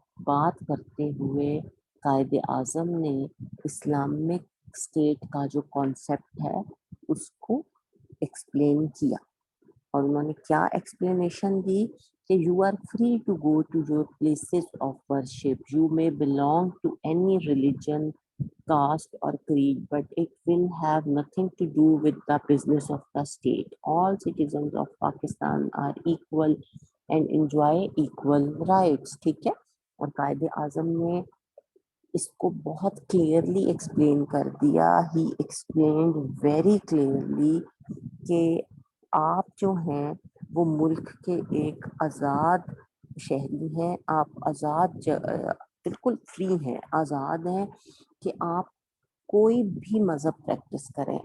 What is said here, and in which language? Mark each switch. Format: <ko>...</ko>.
<ur>بات کرتے ہوئے قائد اعظم نے اسلامک اسٹیٹ کا جو کانسیپٹ ہے اس کو ایکسپلین کیا، اور انہوں نے کیا ایکسپلینیشن دی کہ</ur> <en>You are free to go to your places of worship, you may belong to any religion, caste or creed, but it will have nothing to do with the business of the state. All citizens of Pakistan are equal and enjoy equal rights.</en> <ur>ٹھیک ہے، اور قائد اعظم نے اس کو بہت clearly explain کر دیا.</ur> <en>he explained very clearly</en> <ur>کہ آپ جو ہیں وہ ملک کے ایک آزاد شہری ہیں، آپ آزاد بالکل فری ہیں، آزاد ہیں کہ آپ کوئی بھی مذہب پریکٹس کریں.</ur>